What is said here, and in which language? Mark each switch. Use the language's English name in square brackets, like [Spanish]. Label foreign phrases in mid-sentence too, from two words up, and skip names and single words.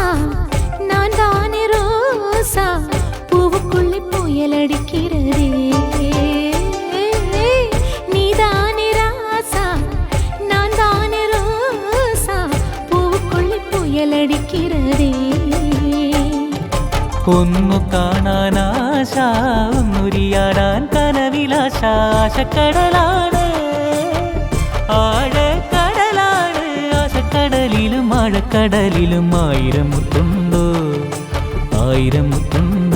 [Tamil] நான் தானே ரோசா பூவுக்குள்ளே புயல் அடிக்கிறதே. நீதானே ராசா நான் தானே ரோசா பூவுக்குள்ளே புயல் அடிக்கிறதே. [Malayalam] ഒന്നു കാണാനാശ ഒന്നുരിയാടാൻ കനവിലാശ ആശക്കടലാണ് ആഴക്കടലാണ്. ആശക്കടലിലും ആഴക്കടലിലും ആയിരം മുത്തുണ്ടോ ആയിരം മുത്തുണ്ടോ.